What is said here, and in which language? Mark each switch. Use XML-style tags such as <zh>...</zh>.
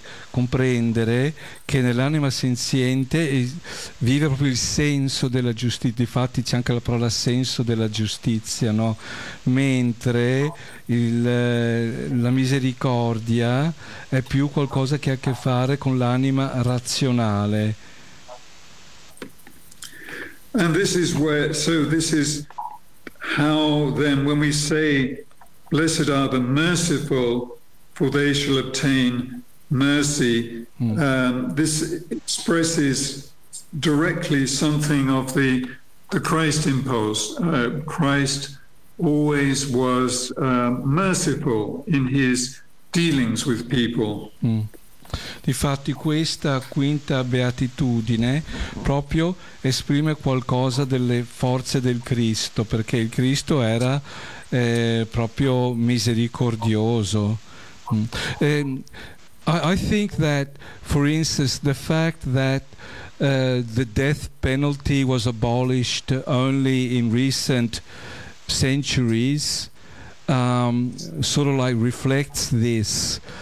<it>Comprendere che nell'anima senziente vive proprio il senso della giustizia. Difatti c'è anche la parola senso della giustizia, no? Mentre la misericordia è più qualcosa che ha a che fare con l'anima razionale.</it> <en>And this is where, so this is how then, when we say, blessed are the merciful, for they shall obtain mercy, this expresses directly something of the Christ impulse. Christ always was merciful in his dealings with people.</en> <it>Difatti questa quinta beatitudine proprio esprime qualcosa delle forze del Cristo, perché il Cristo era proprio misericordioso.</it> <en>I think that, for instance, the fact that the death penalty was abolished only in recent centuries sort of like reflects this.</en>